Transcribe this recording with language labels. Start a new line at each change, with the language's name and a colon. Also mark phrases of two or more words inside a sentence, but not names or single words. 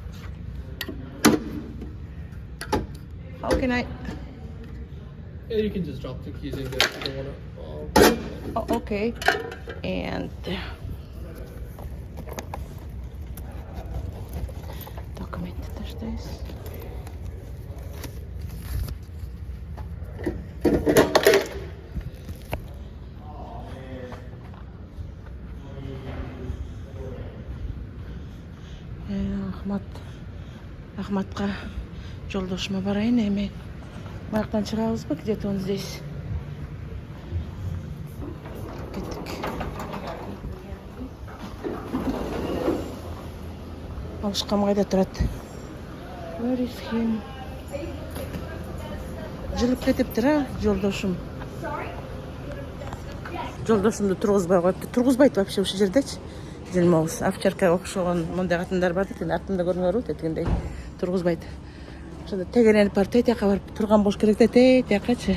English: How can I? Yeah, you can just drop the keys in there if you don't want to. Oh, okay. And
Kyrgyz: документы таштайбыз. Ахматка жолдошума барайын эми. Маяктан чыгабызбы?
Russian: Где-то он здесь.
Kyrgyz: Кеттик. Алышкам кайда турат?
English: Where is him?
Kyrgyz: Жылып кетиптир а, жолдошум. Жолдошумду тургузбай коюпту. Тургузбайт вообще ушул жердечи. Жылмабыз. Овчарка окшогон мындай катындар бар дейт. Артымда көрүңөрбү, тетигиндей тургузбайт. Ошондо тегеренип барып тетияка барып турган болуш керек да, тетиякачы.